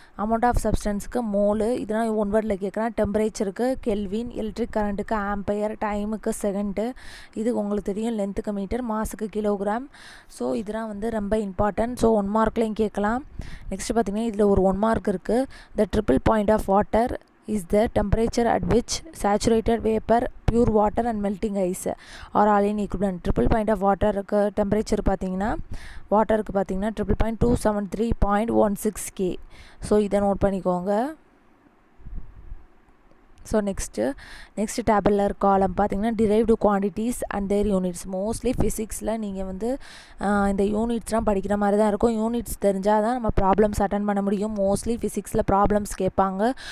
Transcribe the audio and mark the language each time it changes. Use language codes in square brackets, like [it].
[ta] Amount of சப்ஸ்டன்ஸுக்கு mole, இதெல்லாம் 1 வேர்டில் கேட்குறேன். டெம்பரேச்சருக்கு கெல்வின், எலக்ட்ரிக் கரண்ட்டுக்கு ஆம்பையர், டைமுக்கு செகண்டு, இது உங்களுக்கு தெரியும். லென்த்துக்கு மீட்டர், மாஸுக்கு கிலோகிராம். ஸோ இதெல்லாம் வந்து ரொம்ப இம்பார்ட்டன்ட். ஸோ 1 மார்க்லேயும் கேட்கலாம். நெக்ஸ்ட்டு பார்த்திங்கன்னா இதில் ஒரு 1 மார்க் இருக்குது. [en] The triple point of water is the temperature at which saturated vapor, pure water and melting ice are all in equivalent. Triple point of water temperature [ta] பார்த்தீங்கன்னா வாட்டருக்கு பார்த்தீங்கன்னா 273.16 K. ஸோ இதை note பண்ணிக்கோங்க. So next டேபிளர் காலம் பார்த்தீங்கன்னா derived quantities and there units. Mostly ஃபிசிக்ஸில் நீங்கள் வந்து இந்த யூனிட்ஸ்லாம் படிக்கிற மாதிரி தான் இருக்கும். யூனிட்ஸ் தெரிஞ்சால் தான் நம்ம ப்ராப்ளம்ஸ் அட்டன் பண்ண முடியும். மோஸ்ட்லி ஃபிசிக்ஸில் ப்ராப்ளம்ஸ் கேட்பாங்க.